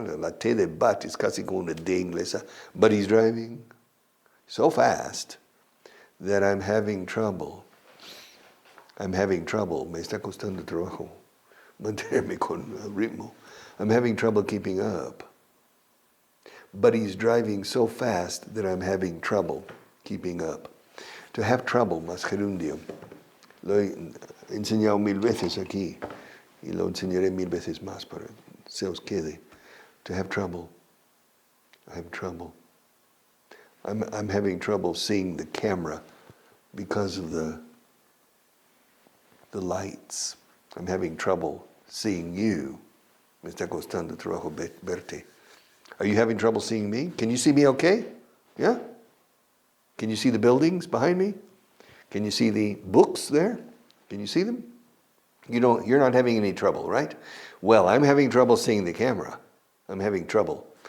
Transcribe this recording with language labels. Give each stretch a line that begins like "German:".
Spanish: La T de but es casi como una D inglesa.
English: But he's driving so fast that I'm having trouble.
Spanish: Me está costando trabajo mantenerme con el ritmo.
English: I'm having trouble keeping up. But he's driving so fast that I'm having trouble keeping up. To have trouble,
Spanish: más gerundio. Lo he enseñado 1000 veces aquí y lo enseñaré 1000 veces más para que se os quede.
English: To have trouble. I have trouble. I'm having trouble seeing the camera because of the lights. I'm having trouble seeing you.
Spanish: Me está costando trabajo verte.
English: Are you having trouble seeing me? Can you see me okay? Yeah? Can you see the buildings behind me? Can you see the books there? Can you see them? You're not having any trouble, right? Well, I'm having trouble seeing the camera. I'm having trouble.